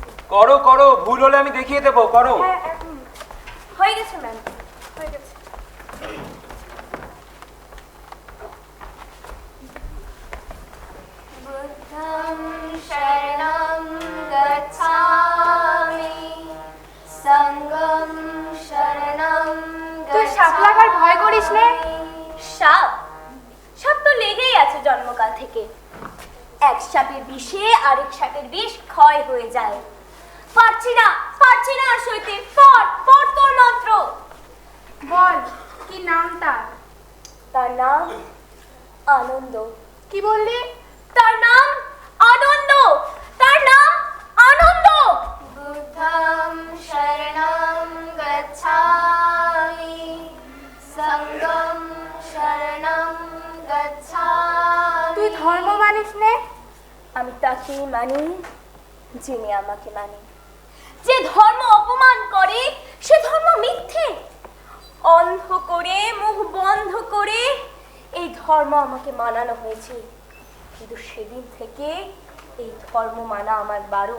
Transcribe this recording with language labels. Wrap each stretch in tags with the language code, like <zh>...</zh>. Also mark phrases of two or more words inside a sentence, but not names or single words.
<bn>করো করো, ভুল হলে আমি দেখিয়ে দেবো, করো। হ্যাঁ, হয়ে গেছে ম্যাম, হয়ে গেছে।</bn> <pi>বুদ্ধং শরণং গচ্ছামি সঙ্গং শরণং</pi> <bn>তুই সাপ লাগার ভয় করিস নে? সাপ সাপ তো লেগেই আছে জন্মকাল থেকে। এক সাপের বিষে আরেক সাপের বিষ ক্ষয় হয়ে যায়। পারছি না আর সইতে। পর তোর মন্ত্র। বল, কি নাম তার? তার নাম আনন্দ। কি বললি? তার নাম আনন্দ। তার নাম আনন্দ।</bn> <pi>বুদ্ধং শরণং গচ্ছামি সঙ্গং শরণং গচ্ছামি।</pi> <bn>তুই ধর্ম মানিস নে? আমি তাকে মানি যিনি আমাকে মানে। যে ধর্ম অপমান করে সে ধর্ম মিথ্যে। অন্ধ করে মুখ বন্ধ করে এই ধর্ম আমাকে মানানো হয়েছে, কিন্তু সেদিন থেকে এই ধর্ম মানা আমার বারণ।</bn>